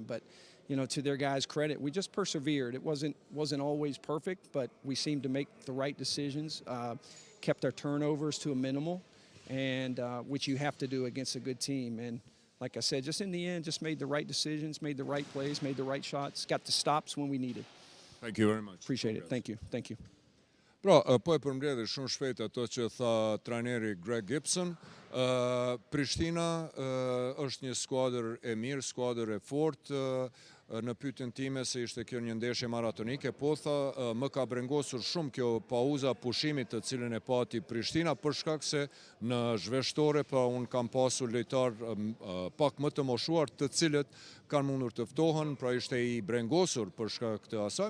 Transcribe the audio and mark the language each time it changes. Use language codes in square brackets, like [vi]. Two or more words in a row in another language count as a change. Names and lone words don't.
[en] But to their guys' credit, we just persevered. It wasn't always perfect, but we seemed to make the right decisions. Kept our turnovers to a minimal. And which you have to do against a good team. And like I said, just in the end, just made the right decisions, made the right plays, made the right shots, got the stops when we needed. Thank you very much. Appreciate it. Thank you. Thank you. [sq] Pra, po e përmbledhë shumë shpejt ato që tha trajneri Greg Gibson. Prishtina është një skuadër e mirë, skuadër e fortë. Në pyetjen time se ishte kjo një ndeshje maratonike, po tha më ka brengosur shumë kjo pauza pushimit të cilën e pati Prishtina për shkak se në zhveshtore unë kam pasur lojtar pak më të moshuar të cilët kanë mundur të ftohen, pra ishte I brengosur për shkak të asaj.